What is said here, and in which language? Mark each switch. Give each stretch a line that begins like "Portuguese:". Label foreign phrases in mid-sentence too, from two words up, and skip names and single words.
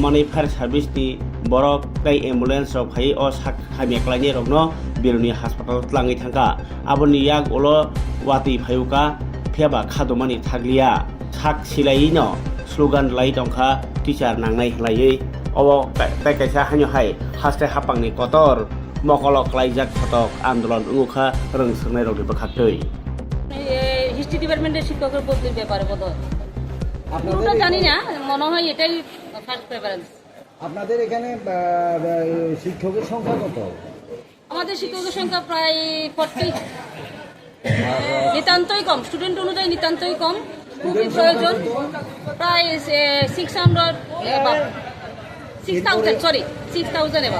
Kok Borok: mani
English: fire service
Kok Borok: ni borok tai ambulance rok phai o sak khamia klaini rok no biruni hospital tlangi thangka aboni yak olo wati phayuka pheba khadoma ni thaglia sak silai no slogan lai tongkha teacher nangnai hlai obo tai kaisa hanyo hai haste hapangni kotor mokolok laijak photok আন্দোলন ungukha rong sernai rok bakhaktoi
English: history department's
Bangla: শিক্ষকের বদলির ব্যাপারে বোধহয় পুরোটা জানি না মনে হয় এটাই
English: first preference
Bangla: আপনাদের এখানে শিক্ষকের সংখ্যা কত আমাদের শিক্ষকের সংখ্যা প্রায় 40 নিতান্তই কম স্টুডেন্ট অনুযায়ী নিতান্তই কম খুবই প্রয়োজন প্রায় 6,000 এবার